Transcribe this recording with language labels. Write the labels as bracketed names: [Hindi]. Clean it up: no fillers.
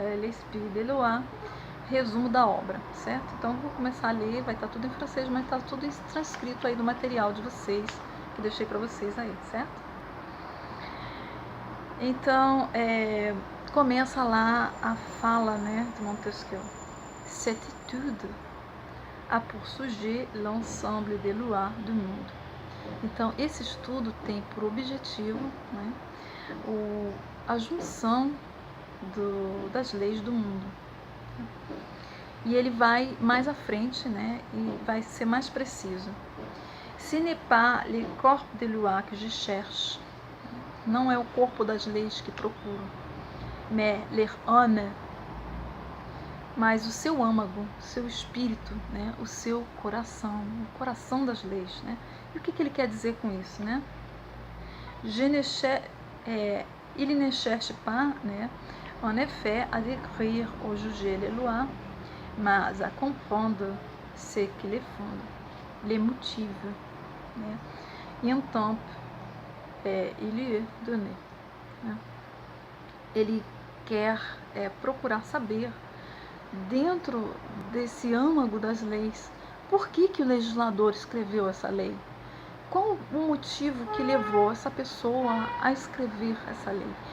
[French] L'Esprit de Loire, [Portuguese] resumo da obra, certo? Então eu vou começar a ler, vai estar tudo em francês, mas está tudo transcrito aí no material de vocês, que deixei para vocês aí, certo? Então, começa lá a fala, né, de Montesquieu. [French] Cette étude a pour sujet l'ensemble des lois du monde. [Portuguese] Então, esse estudo tem por objetivo, né, a junção das leis do mundo. E ele vai mais à frente, né, e vai ser mais preciso. [French] Ce n'est pas le corps de loi que je cherche. [Portuguese] Não é o corpo das leis que procuro. [French] Mais leur âme. [Portuguese] Mas o seu âmago, o seu espírito, né, o seu coração, o coração das leis, né? E o que ele quer dizer com isso, né? [French] Il ne cherche pas, né, en effet, à décrire ou juger les lois, mas à comprendre ce qui les fonde, les motive, né? [Portuguese] E então, [French] il lui est donné, [Portuguese] né? Ele quer procurar saber, dentro desse âmago das leis, por que o legislador escreveu essa lei? Qual o motivo que levou essa pessoa a escrever essa lei?